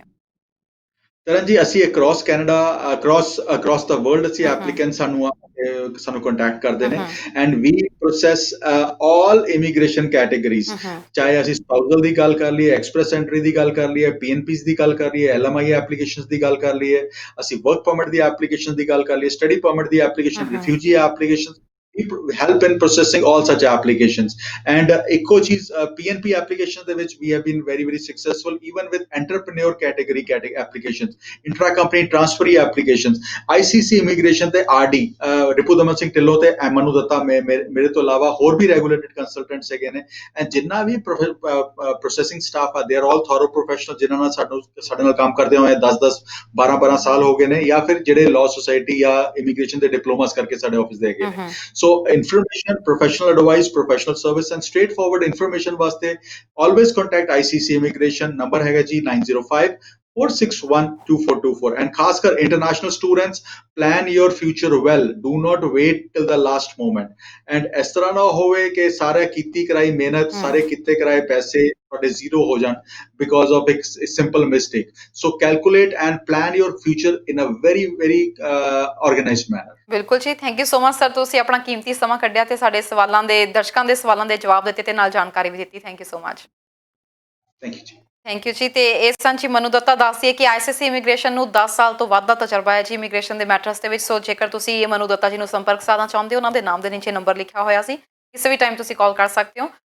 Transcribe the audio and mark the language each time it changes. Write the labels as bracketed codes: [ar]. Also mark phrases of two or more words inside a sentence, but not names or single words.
[pa] ਕਰਨ ਜੀ, ਅਸੀਂ [en] across Canada, across the world [pa] ਅਸੀਂ ਐਪਲੀਕੈਂਟ ਸਾਨੂੰ ਕੰਟੈਕਟ ਕਰਦੇ ਨੇ, [en] and we process all immigration categories. [pa] ਚਾਹੇ ਅਸੀਂ ਸਪਾਊਸਲ ਦੀ ਗੱਲ ਕਰ ਲਈਏ, ਐਕਸਪ੍ਰੈਸ ਐਂਟਰੀ ਦੀ ਗੱਲ ਕਰ ਲਈਏ, PNPs ਦੀ ਗੱਲ ਕਰ ਲਈਏ, LMI ਐਪਲੀਕੇਸ਼ਨਸ ਦੀ ਗੱਲ ਕਰ ਲਈਏ, ਅਸੀਂ [en] work permit [pa] ਦੀ ਐਪਲੀਕੇਸ਼ਨ ਦੀ ਗੱਲ ਕਰ ਲਈਏ, [en] study permit [pa] ਦੀ ਐਪਲੀਕੇਸ਼ਨ, [en] refugee application, help in processing all such applications। And [pa] ਇੱਕੋ ਚੀਜ਼, [en] PNP application [pa] ਦੇ ਵਿੱਚ [en] we have been very successful even with entrepreneur category applications, intra company transferee applications, [pa] ICC immigration ਤੇ RD, ਰਿਪੂ ਦਮਨ ਸਿੰਘ ਢਿੱਲੋਂ ਤੇ ਮਨੂ ਦੱਤਾ, ਮੇਰੇ ਤੋਂ ਇਲਾਵਾ ਹੋਰ ਵੀ [en] regulated consultants [pa] ਹੈਗੇ ਨੇ, ਐਂਡ ਜਿੰਨਾ ਵੀ [en] processing staff [pa] ਆ, [en] they are all thorough professional, [pa] ਜਿਨ੍ਹਾਂ ਨਾਲ ਸਾਡੇ ਨਾਲ ਕੰਮ ਕਰਦੇ ਹੋਏ 10 12 ਸਾਲ ਹੋ ਗਏ ਨੇ, ਜਾਂ ਫਿਰ ਜਿਹੜੇ ਲਾਅ ਸੁਸਾਇਟੀ ਜਾਂ ਇਮੀਗ੍ਰੇਸ਼ਨ ਦੇ ਡਿਪਲੋਮਾਸ ਕਰਕੇ ਸਾਡੇ ਆਫਿਸ ਦੇ ਹੈਗੇ ਨੇ। [en] So information, professional advice, professional service and straightforward information ਵਾਸਤੇ always contact ICC immigration। [pa] ਨੰਬਰ ਹੈਗਾ ਜੀ 9054612424। [en] and [pa] ਖਾਸ ਕਰ [en] international students, plan your future well, do not wait till the last moment। [pa] and ਇਸ ਤਰ੍ਹਾਂ ਨਾ ਹੋਵੇ ਕਿ ਸਾਰੇ ਕੀਤੀ ਕਰਾਈ ਮਿਹਨਤ, ਸਾਰੇ ਕੀਤੇ ਕਰਾਏ ਪੈਸੇ ਤੁਹਾਡੇ ਜ਼ੀਰੋ ਹੋ ਜਾਣ [en] because of a simple mistake। so calculate and plan your future in a very organized manner। [pa] ਬਿਲਕੁਲ ਜੀ, [en] thank you so much sir, [pa] ਤੁਸੀਂ ਆਪਣਾ ਕੀਮਤੀ ਸਮਾਂ ਕੱਢਿਆ ਤੇ ਸਾਡੇ ਸਵਾਲਾਂ ਦੇ, ਦਰਸ਼ਕਾਂ ਦੇ ਸਵਾਲਾਂ ਦੇ ਜਵਾਬ ਦਿੱਤੇ ਤੇ ਨਾਲ ਜਾਣਕਾਰੀ ਵੀ ਦਿੱਤੀ। [en] thank you so much. thank you ਜੀ। thank you ਜੀ। [pa] ਤੇ ਇਸ ਸੰਚੀ ਮਨੂ ਦੱਤਾ ਦੱਸਦੀ ਹੈ ਕਿ ICC ਇਮੀਗ੍ਰੇਸ਼ਨ ਨੂੰ 10 ਸਾਲ ਤੋਂ ਵੱਧ ਦਾ ਤਜਰਬਾ ਹੈ ਜੀ ਇਮੀਗ੍ਰੇਸ਼ਨ ਦੇ ਮੈਟਰਸ ਦੇ ਵਿੱਚ। ਸੋ ਜੇਕਰ ਤੁਸੀਂ ਮਨੂ ਦੱਤਾ ਜੀ ਨੂੰ ਸੰਪਰਕ ਸਾਧਣਾ ਚਾਹੁੰਦੇ ਹੋ, ਉਹਨਾਂ ਦੇ ਨਾਮ ਦੇ ਨੀਚੇ ਨੰਬਰ ਲਿਖਿਆ ਹੋਇਆ ਸੀ, ਕਿਸੇ ਵੀ ਟਾਈਮ ਤੁਸੀਂ ਕਾਲ ਕਰ ਸਕਦੇ ਹੋ।